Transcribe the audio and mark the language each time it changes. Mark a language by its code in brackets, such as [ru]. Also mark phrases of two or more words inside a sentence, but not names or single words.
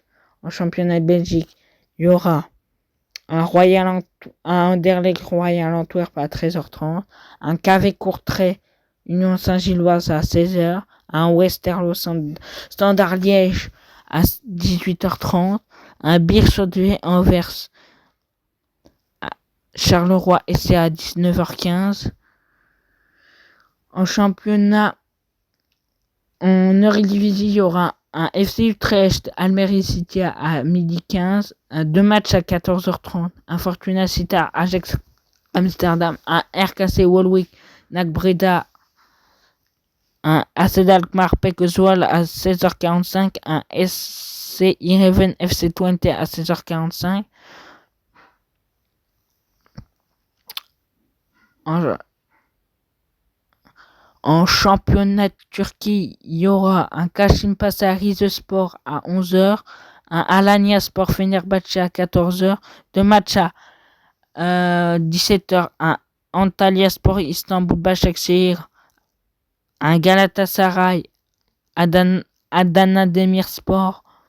[fr] En championnat de Belgique, il y aura un Anderlecht Royal Antwerp à 13h30, un KV Courtrai Union Saint-Gilloise à 16h, un Westerlo Standard Liège à 18h30, un Beerschot Anvers à Charleroi SC à 19h15. En championnat, en Eredivisie, il y aura un FC Utrecht Almere City à 12h15, deux matchs à 14h30, un Fortuna Sittard Ajax Amsterdam, un RKC Waalwijk NAC Breda, un AC Alkmaar PEC Zwolle à 16h45, un SC Heerenveen FC Twente à 16h45. En championnat de Turquie, il y aura un Kasımpaşa Rizespor à 11h, un Alanya Sport Fenerbahçe à 14h, deux matchs à 17h, un Antalya Sport Istanbul Başakşehir, un Galatasaray Adana Demirspor.